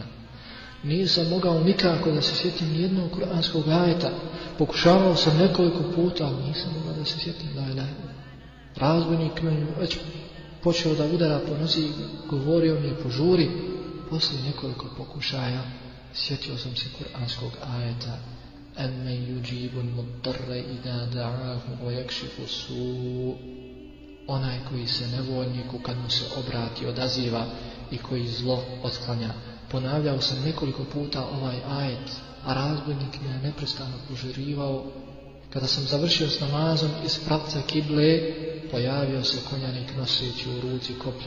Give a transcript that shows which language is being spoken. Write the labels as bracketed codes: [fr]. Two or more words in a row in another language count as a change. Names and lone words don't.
[bs] Nisam mogao nikako da se sjetim nijednog kuranskog ajeta. Pokušavao sam nekoliko puta, ali nisam mogao da se sjetim [ar] لا إله إلا الله. [bs] Razbojnik me već počeo da udara po nozi i govorio mi je: požuri. Poslije nekoliko pokušaja sjetio sam se kuranskog ajeta: [ar] أَمَّنْ يُجِيبُ الْمُضْطَرَّ إِذَا دَعَاهُ وَيَكْشِفُ السُّوءَ. [bs] Onaj koji se nevoljniku kad mu se obrati odaziva i koji zlo otklanja. Ponavljao sam nekoliko puta ovaj ajet, a razbojnik me je neprestano požurivao. Kada sam završio s namazom iz pravca kible, pojavio se konjanik noseći u ruci koplje.